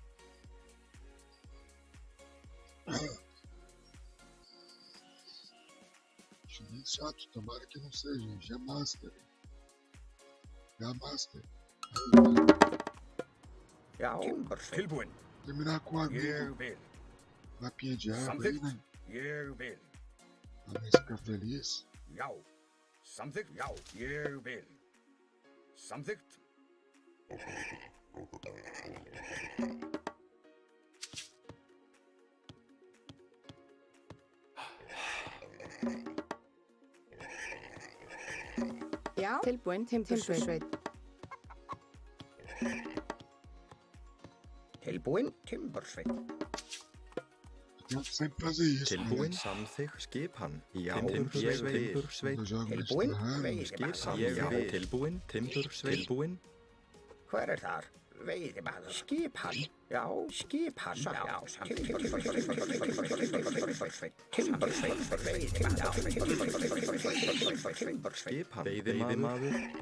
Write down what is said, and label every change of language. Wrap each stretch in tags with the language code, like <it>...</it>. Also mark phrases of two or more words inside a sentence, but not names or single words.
<pt>Chinês chato, tomara que não seja.</pt> <is>Já Master. Já Master. Já, tilbúin.</is> <pt>Terminar com a amigo.</pt> <is>vil.</is> <pt>Mapinha de árvore aí, né?</pt> <is>Ég vil.</is> <pt>Pra mim ficar feliz.</pt> <is>Já. Samþykkt. Já, ég vil. Samþykkt. Já. Tilbúin. Timbursveit. Tilbúin, timbursveit.</is> <pt>Eu tenho que sempre fazer isso.</pt> <is>Tilbúin,</is> <pt>Né?</pt> <is>samþykkt, skipan. Já. Timbursveit. Timbursveit.</is> <pt>Quando eu jogo muito</pt> <is>Tilbúin,</is> <pt>na raiva,</pt> <is>veiðimaður. Skipan. Ég vil. Tilbúin, timbursveit. Tilbúin. Hver er þar? Veiðimaður. Skipan. Já, skipan. Já, Skipan. Veiðimaður.</is>